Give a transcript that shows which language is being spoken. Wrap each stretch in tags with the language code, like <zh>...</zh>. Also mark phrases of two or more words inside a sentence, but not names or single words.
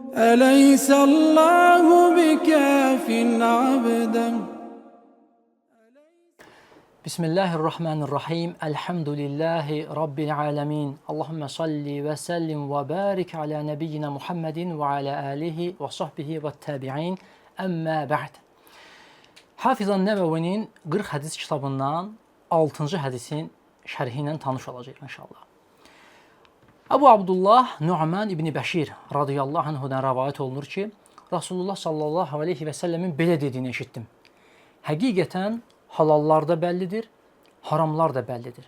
<ar>أليس الله بكاف عبدا. Bismillahirrahmanirrahim. الحمد لله رب العالمين. اللهم صل وسلم وبارك على نبينا محمد وعلى آله وصحبه والتابعين. أما بعد.</ar> <az>Hafizan Nəvəvinin 40 hədis kitabından 6-cı hədisin şərhi ilə tanış olacaq inşallah. Əbu Abdullah Nu'man ibn Bəşir</az> <ar>رضي الله عنه</ar> <az>rəvayət olunur ki, Rasulullah</az> <ar>صلى الله عليه وسلم</ar> <az>belə dediyini eşitdim. Həqiqətən halallar da bəllidir, haramlar da bəllidir.</az>